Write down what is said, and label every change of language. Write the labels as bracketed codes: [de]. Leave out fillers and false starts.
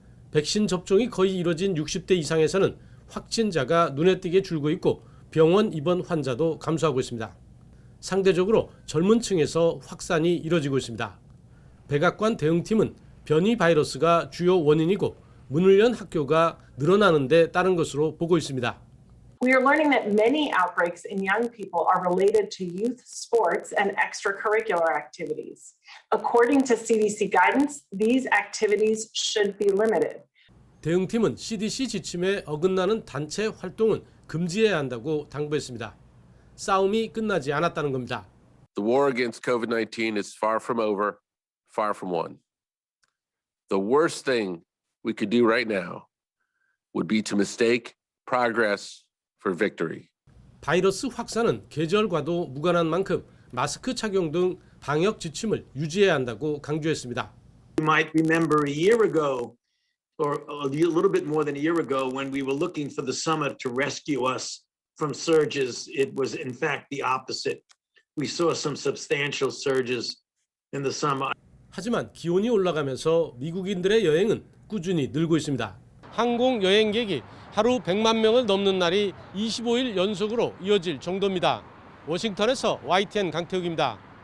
[ko] 백신 접종이 거의 이뤄진 60대 이상에서는 확진자가 눈에 띄게 줄고 있고 병원 입원 환자도 감소하고 있습니다. 상대적으로 젊은 층에서 확산이 이뤄지고 있습니다. 백악관 대응팀은 변이 바이러스가 주요 원인이고 문을 연 학교가 늘어나는 데 따른 것으로 보고 있습니다. [en] We are learning that many outbreaks in young people are related to youth sports and extracurricular activities. According to CDC guidance, these activities should be limited. [ko] 대응팀은 CDC 지침에 어긋나는 단체 활동은 금지해야 한다고 당부했습니다. 싸움이 끝나지 않았다는 겁니다. [en] The war against COVID-19 is far from over, far from won. The worst thing we could do right now would be to mistake progress for victory. [ko] 바이러스 확산은 계절과도 무관한 만큼 마스크 착용 등 방역 지침을 유지해야 한다고 강조했습니다. [en] You might remember a year ago, or a little bit more than a year ago, when we were looking for the summer to rescue us from surges. It was in fact the opposite. We saw some substantial surges in the summer. [ko] 하지만 기온이 올라가면서 미국인들의 여행은 꾸준히 늘고 있습니다. 항공 여행객이 하루 100만 명을 넘는 날이 25일 연속으로 이어질 정도입니다. 워싱턴에서 YTN 강태욱입니다.